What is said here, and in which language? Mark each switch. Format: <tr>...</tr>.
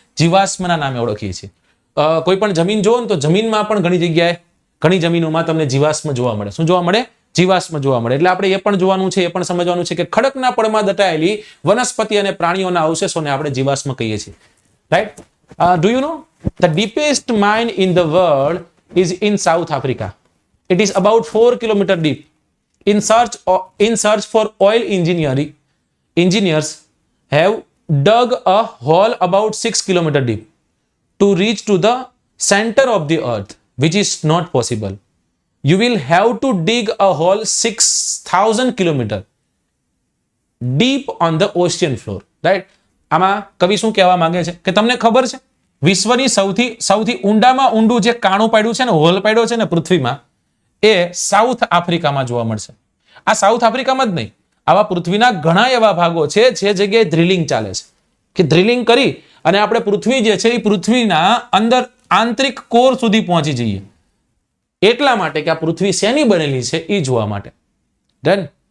<gu>જીવાશ્મના નામે ઓળખીએ છીએ. કોઈ પણ જમીન જોવો ને તો જમીનમાં પણ ઘણી જગ્યાએ, ઘણી જમીનોમાં તમને જીવાશ્મ જોવા મળે. શું જોવા મળે? જીવાશ્મ જોવા મળે. એટલે આપણે એ પણ જોવાનું છે, એ પણ સમજવાનું છે કે ખડકના પડમાં દટાયેલી વનસ્પતિ અને પ્રાણીઓના અવશેષોને આપણે જીવાશ્મ કહીએ છીએ, right.</gu> <en>Do you know the deepest mine in the world is in South Africa. It is about 4 kilometre deep. In search for oil engineers have dug a hole about 6 kilometers deep to reach to the center of the earth, which is not possible. You will have to dig a hole 6,000 kilometers deep on the ocean floor, right?</en> <gu>આમાં કવિ શું કહેવા માંગે છે કે તમને ખબર છે વિશ્વની સૌથી ઊંડામાં ઊંડું જે કાણું પાડ્યું છે ને, હોલ પાડ્યો છે ને પૃથ્વીમાં, એ સાઉથ આફ્રિકામાં જોવા મળશે. આ સાઉથ આફ્રિકામાં જ નહીં, આવા પૃથ્વીના ઘણા એવા ભાગો છે જે જગ્યાએ ડ્રિલિંગ ચાલે છે, કે ડ્રિલિંગ કરી અને આપણે પૃથ્વી જે છે એ પૃથ્વીના અંદર આંતરિક કોર સુધી પહોંચી જઈએ, એટલા માટે કે આ પૃથ્વી શેની બનેલી છે એ જોવા માટે. ડન.</gu>